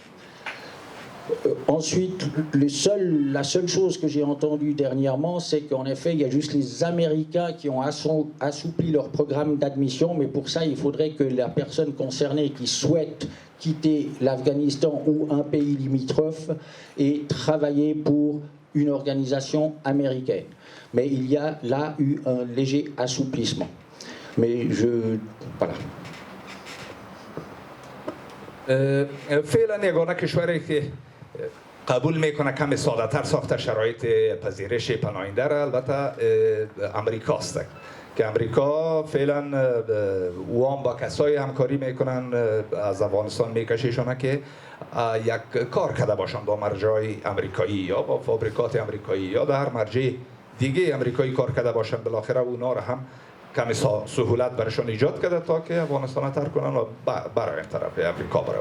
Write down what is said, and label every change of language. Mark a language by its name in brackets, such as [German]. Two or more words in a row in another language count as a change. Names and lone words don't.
[French] Ensuite, la seule chose que j'ai entendue dernièrement, c'est qu'en effet, il y a juste les Américains qui ont assoupli leur programme d'admission, mais pour ça, il faudrait que la personne concernée qui souhaite quitter l'Afghanistan ou un pays limitrophe ait travaillé pour une organisation américaine. Mais il y a là eu un léger assouplissement. Mais voilà. [Persian] فعلا یگانه کشوری که قبول میکنه کمی ساده تر ساخته شرایط پذیرش پناهنده را البته امریکاست که امریکا فعلا وام با کسای همکاری میکنن از افغانستان میکشیشونه که یک کار کرده باشن با مرجع امریکایی یا با فابریکات امریکایی یا در هر مرجع دیگه امریکایی کار کرده باشن، بالاخره اونا را هم کمی سهولت برشان ایجاد کرده تا که افغانستان ترک کنن و برای طرف امریکا برون.